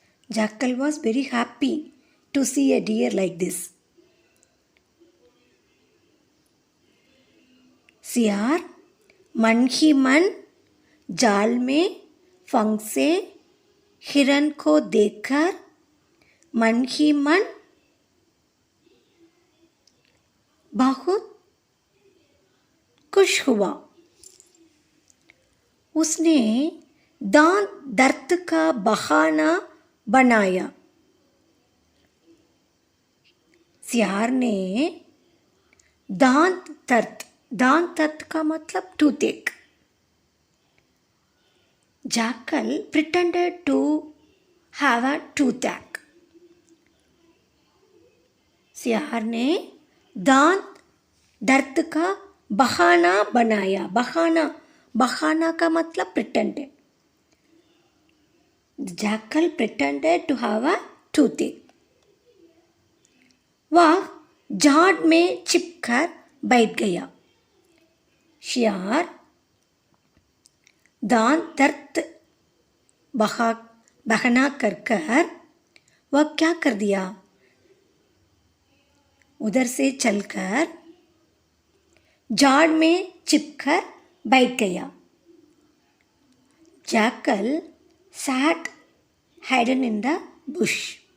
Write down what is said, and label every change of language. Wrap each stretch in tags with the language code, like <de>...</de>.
<en>Jackal was very happy to see a deer like this.</en> <hi>सियार मन ही मन जाल में फंसे हिरन को देखकर मन ही मन बहुत खुश हुआ। उसने दांत दर्द का बहाना बनाया। सियार ने दांत दर्द का मतलब toothache.</hi> <en>Jackal pretended to have a toothache.</en> <hi>सियार ने दांत दर्द का बहाना बनाया। बहाना का मतलब pretended.</hi> <en>Jackal pretended to have a toothache.</en> <hi>वह झाड़ में छिपकर बैठ गया। सियार दांत दर्द बहाना कर वह क्या कर दिया, उधर से चलकर झाड़ में छिपकर बैठ गया।</hi> <en>Jackal sat hidden in the bush.</en>